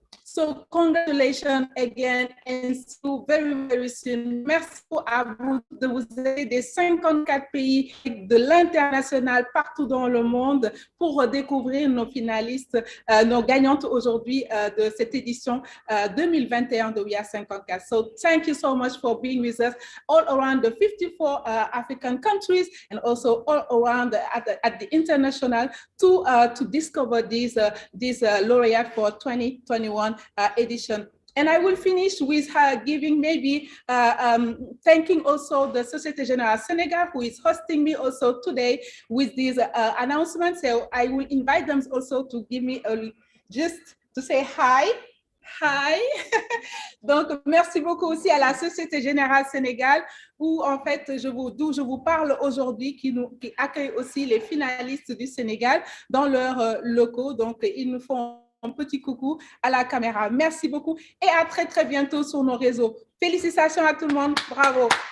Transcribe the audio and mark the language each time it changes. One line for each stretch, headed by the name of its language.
English: So congratulations again and see you very, very soon.
French: Merci à vous de vous aider des 54 pays de l'international partout dans le monde pour découvrir nos finalistes, nos gagnantes aujourd'hui de cette édition 2021 de We Are 54.
English: So thank you so much for being with us all around the 54 African countries and also all around at the international to discover these laureates for 2021 edition. And I will finish with her giving maybe thanking also the Société Générale Sénégal who is hosting me also today with these announcements. So I will invite them also to give me just to say hi. Hi.
French: Donc, merci beaucoup aussi à la Société Générale Sénégal où en fait, d'où je vous parle aujourd'hui, qui accueille aussi les finalistes du Sénégal dans leurs locaux. Donc, ils nous font un petit coucou à la caméra. Merci beaucoup et à très, très bientôt sur nos réseaux. Félicitations à tout le monde. Bravo.